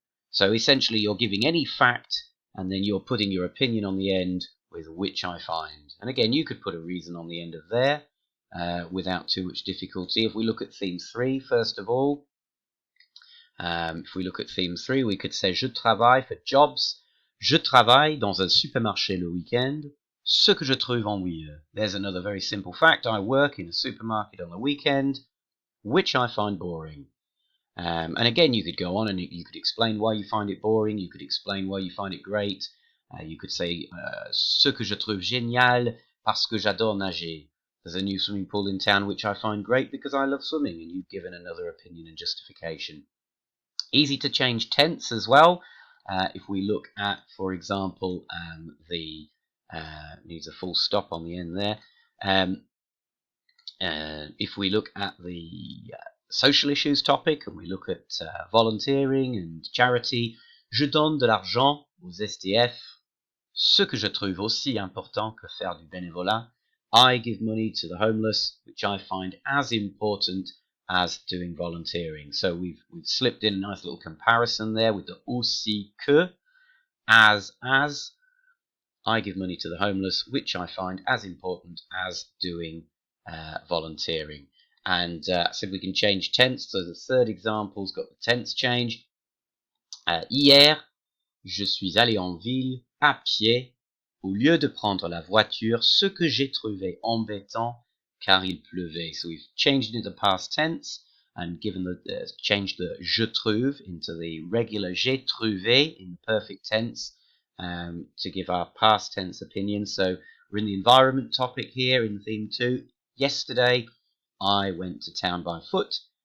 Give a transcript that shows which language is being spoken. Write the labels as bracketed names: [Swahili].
[English] So essentially you're giving any fact and then you're putting your opinion on the end with which I find. And again, you could put a reason on the end of there without too much difficulty. If we look at theme 3, first of all, if we look at theme 3, we could say [French] je travaille [English] for jobs. [French] Je travaille dans un supermarché le week-end, ce que je trouve ennuyeux. [English] There's another very simple fact. I work in a supermarket on the weekend, which I find boring. And again, you could go on and you could explain why you find it boring. You could explain why you find it great. You could say [French] ce que je trouve génial parce que j'adore nager. [English] There's a new swimming pool in town which I find great because I love swimming, and you've given another opinion and justification. Easy to change tense as well. If we look at, for example, needs a full stop on the end there. If we look at the social issues topic and we look at volunteering and charity, [French] je donne de l'argent aux SDF, ce que je trouve aussi important que faire du bénévolat. [English] I give money to the homeless, which I find as important as doing volunteering. So we've slipped in a nice little comparison there with the [French] aussi que, [English] as I give money to the homeless, which I find as important as doing volunteering. And so we can change tense. So the third example's got the tense change. [French] Hier, je suis allé en ville à pied au lieu de prendre la voiture, ce que j'ai trouvé embêtant car il pleuvait. [English] So we've changed it into the past tense and changed the [French] je trouve [English] into the regular [French] j'ai trouvé [English] in the perfect tense to give our past tense opinion. So we're in the environment topic here in theme 2. Yesterday, I went to town by foot.